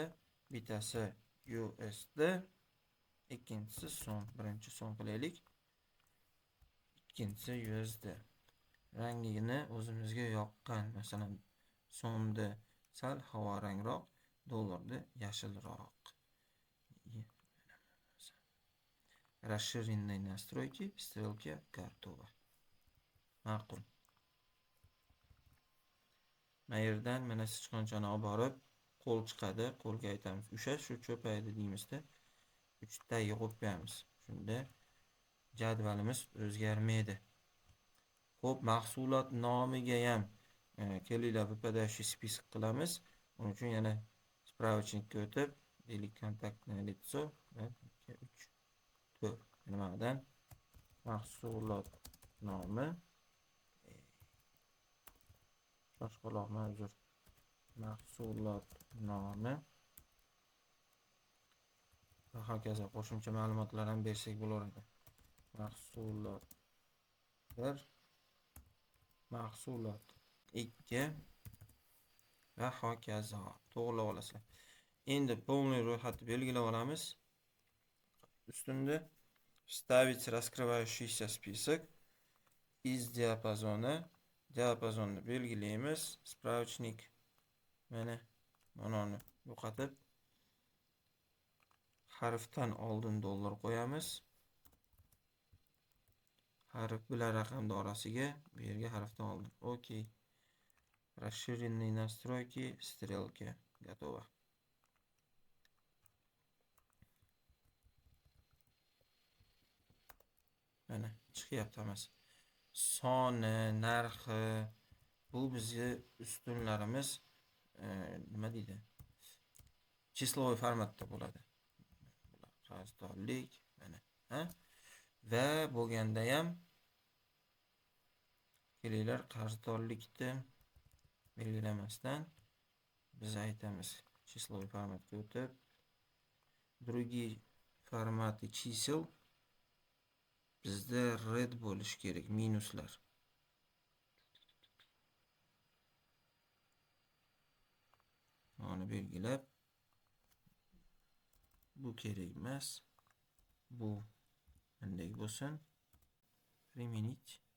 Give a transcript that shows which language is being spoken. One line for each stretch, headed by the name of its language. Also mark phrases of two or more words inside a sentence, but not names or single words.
Uzbek: Bittasi USD, ikkinchisi so'm. Birinchi so'm qilaylik. Ikkinchisi USD. Rangini o'zimizga yoqqan, masalan, so'mda sal havorangroq, dollarda yashilroq.
Russian: Расширенные настройки, стрелки готово.
Uzbek: Ma'qul. Mana yerdan mana sichqonchani olib borib, qo'l chiqadi. Qo'lga aytamiz, shu cho'paydi deymizda. 3 ta yig'ib qo'yamiz. Shunda jadvalimiz o'zgarmaydi. Xo'p, mahsulot nomiga ham kelinglar
Russian: выпадающий список
Uzbek: qilamiz. Uning uchun yana spravочникka o'tib, deylik
Russian: kontaktное лицо
Uzbek: va 2 3 4. Nimadan? Mahsulot nomi boshqaloqma uzr. Mahsulot nomi va hokazo qo'shimcha ma'lumotlar ham bersak bo'laveradi. Mahsulot 1, mahsulot 2 va hokazo. To'g'rilab olasizlar. Endi полный ro'yxatni belgilab olamiz.
Russian: Ustunda вставить раскрывающийся список из диапазона.
Uzbek: Diapazonni belgilaymiz. Spravочник mana uni yo'qotib harfdan oldin dollar qo'yamiz. Harf bilan raqamni orasiga, bu yerga harfdan oldin. Okey.
Russian: Расширенные настройки, стрелки. Готово.
Uzbek: Mana chiqyapti hammasi. Soni, narxi, bu bizga ustunlarimiz nima deydi? Числовой formatda bo'ladi. Qarzdorlik mana, ha? Va bo'lganda ham kelinglar qarzdorlikni belgilamasdan biz aytamiz числовой formatga o'tib
Russian: другие форматы чисел
Uzbek: bizda red bo'lish kerak, minuslar. Onu belgilab bu kerak emas. Bu bunday bo'lsin. Применить.